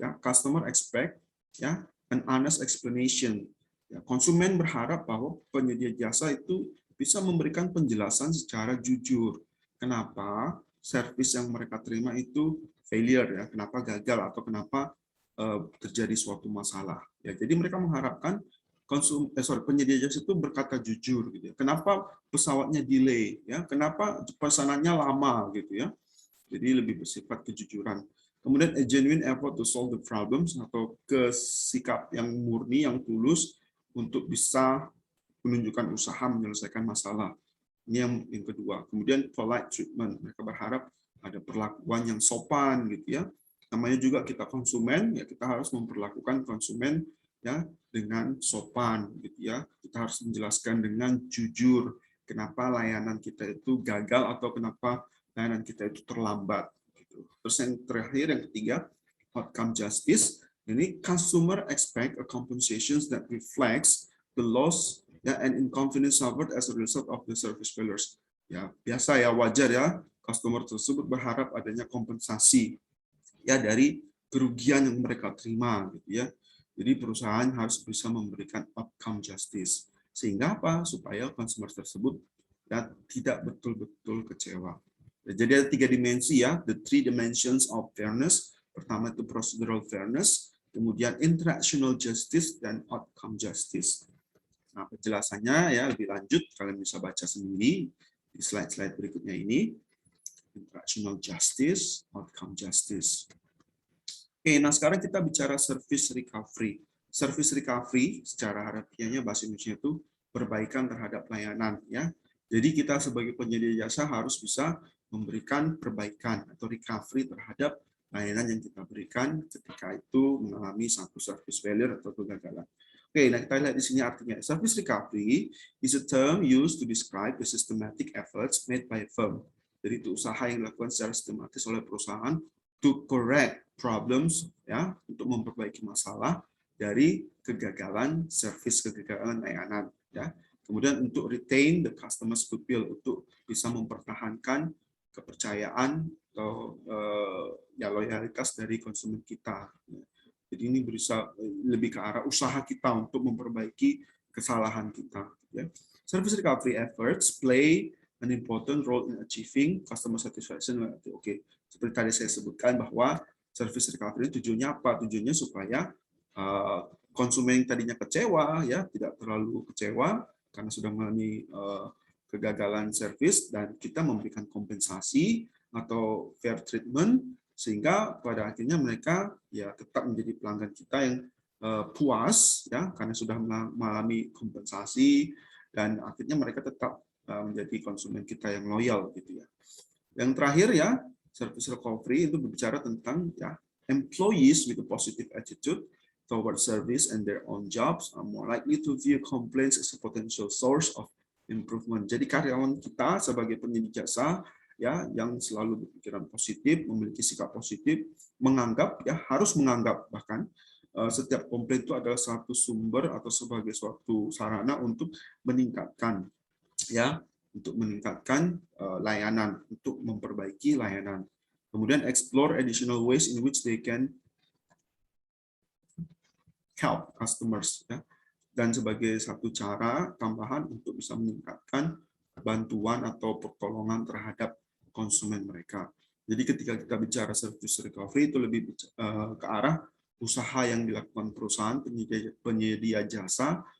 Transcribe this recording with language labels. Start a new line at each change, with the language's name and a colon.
English: Ya, customer expect ya an honest explanation.
Indonesian: Ya, konsumen berharap bahwa penyedia jasa itu bisa memberikan penjelasan secara jujur. Kenapa service yang mereka terima itu failure, ya, kenapa gagal atau kenapa terjadi suatu masalah. Ya, jadi mereka mengharapkan penyedia jasa itu berkata jujur, gitu ya. Kenapa pesawatnya delay, ya? Kenapa pesanannya lama, gitu ya. Jadi lebih bersifat kejujuran. Kemudian
English: a genuine effort to solve the problems,
Indonesian: atau kesikap yang murni, yang tulus untuk bisa menunjukkan usaha menyelesaikan masalah. Ini yang kedua. Kemudian polite treatment, mereka berharap ada perlakuan yang sopan, gitu ya. Namanya juga kita konsumen, ya kita harus memperlakukan konsumen ya dengan sopan, gitu ya. Kita harus menjelaskan dengan jujur kenapa layanan kita itu gagal atau kenapa layanan kita itu terlambat. Terus yang terakhir, yang ketiga, outcome justice.
English: Ini customer expect a compensation that reflects the loss and inconvenience suffered as a result of the service failures.
Indonesian: Ya, biasa ya, wajar ya, customer tersebut berharap adanya kompensasi ya dari kerugian yang mereka terima, gitu ya. Jadi perusahaan harus bisa memberikan outcome justice. Sehingga apa? Supaya consumer tersebut ya tidak betul-betul kecewa. Jadi ada 3 dimensi ya,
English: the 3 dimensions of fairness.
Indonesian: Pertama itu procedural fairness, kemudian interactional justice, dan outcome justice. Nah, penjelasannya ya lebih lanjut kalian bisa baca sendiri di slide-slide berikutnya ini.
English: Interactional justice, outcome justice.
Indonesian: Oke, nah sekarang kita bicara service recovery. Service recovery secara harfiahnya bahasa Indonesia itu perbaikan terhadap layanan ya. Jadi kita sebagai penyedia jasa harus bisa memberikan perbaikan atau recovery terhadap layanan yang kita berikan ketika itu mengalami satu service failure atau kegagalan. Oke, nah kita lihat di sini artinya.
English: Service recovery is a term used to describe the systematic efforts made by a firm.
Indonesian: Jadi itu usaha yang dilakukan secara sistematis oleh perusahaan
English: to correct problems,
Indonesian: ya, untuk memperbaiki masalah dari kegagalan service, kegagalan layanan, ya. Kemudian untuk
English: retain the customer's goodwill,
Indonesian: untuk bisa mempertahankan kepercayaan atau ya loyalitas dari konsumen kita. Jadi ini bisa lebih ke arah usaha kita untuk memperbaiki kesalahan kita. Ya.
English: Service recovery efforts play an important role in achieving customer satisfaction.
Indonesian: Oke, seperti tadi saya sebutkan bahwa service recovery tujuannya apa? Tujuannya supaya konsumen yang tadinya kecewa ya tidak terlalu kecewa karena sudah mengalami kegagalan service, dan kita memberikan kompensasi atau fair treatment sehingga pada akhirnya mereka ya tetap menjadi pelanggan kita yang puas ya karena sudah mengalami kompensasi, dan akhirnya mereka tetap menjadi konsumen kita yang loyal, gitu ya. Yang terakhir ya, service recovery itu berbicara tentang ya
English: employees with a positive attitude toward service and their own jobs are more likely to view complaints as a potential source of improvement.
Indonesian: Jadi karyawan kita sebagai penyedia jasa ya yang selalu berpikiran positif, memiliki sikap positif, menganggap ya harus menganggap bahkan setiap komplain itu adalah suatu sumber atau sebagai suatu sarana untuk meningkatkan ya, untuk meningkatkan layanan, untuk memperbaiki layanan.
English: Kemudian explore additional ways in which they can help customers ya.
Indonesian: Dan sebagai satu cara tambahan untuk bisa meningkatkan bantuan atau pertolongan terhadap konsumen mereka. Jadi ketika kita bicara service recovery itu lebih ke arah usaha yang dilakukan perusahaan penyedia jasa